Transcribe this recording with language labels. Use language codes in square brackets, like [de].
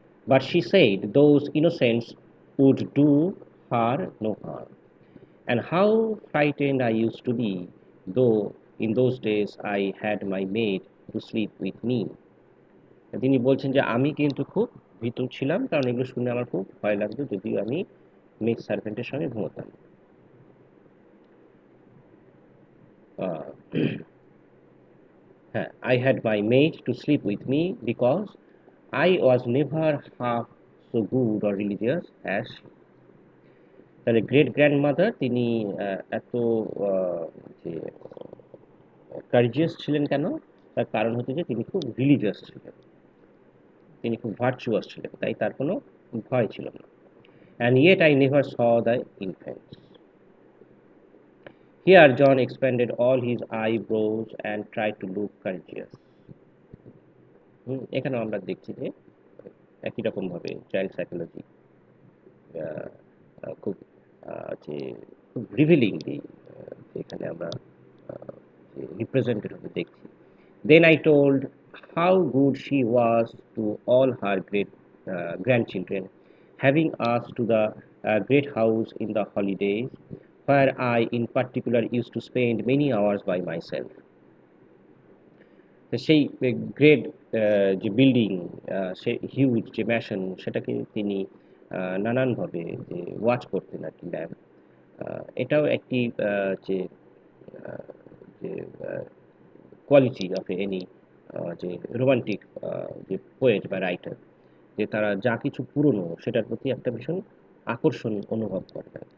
[en] But she said those innocents would do her no harm, and how frightened I used to be, though in those days I had my maid to sleep with me. [bn] তিনি বলছেন যে আমি কিন্তু খুব ভীতু ছিলাম, কারণ এগুলো শুনে আমার খুব ভয় লাগতো, যদিও আমি মেড সার্ভেন্টের সঙ্গে ঘুমোতাম। [en] আহ, হ্যাঁ, I had my maid to sleep with me because I was never half so good or religious as she. [bn] তাহলে গ্রেট গ্র্যান্ডমাদার তিনি এত যে কার্জিয়াস ছিলেন কেন? তার কারণ হচ্ছে যে তিনি খুব রিলিজিয়াস ছিলেন, তিনি খুব ভার্চুয়াস ছিলেন, তাই তার কোনো ভয় ছিল না। [en] And yet I never saw the infants. Here John expanded all his eyebrows and tried to look courteous. [bn] এখানেও আমরা দেখছি যে একই রকমভাবে চাইল্ড সাইকোলজি খুব যে খুব রিভিলিংলি এখানে আমরা রিপ্রেজেন্টেড হতে দেখছি। [en] Then I told how good she was to all her great grandchildren, having us to the great house in the holidays, where I in particular used to spend many hours by myself. [bn] তো সেই great যে building, সে huge যে mason, সেটাকে তিনি নানানভাবে যে watch করতেন আর কি ল্যাম্প। এটাও একটি যে যে কোয়ালিটি অফ এনি যে রোমান্টিক যে পোয়েট বা রাইটার, যে তারা যা কিছু পুরনো সেটার প্রতি একটা ভীষণ আকর্ষণ অনুভব করে।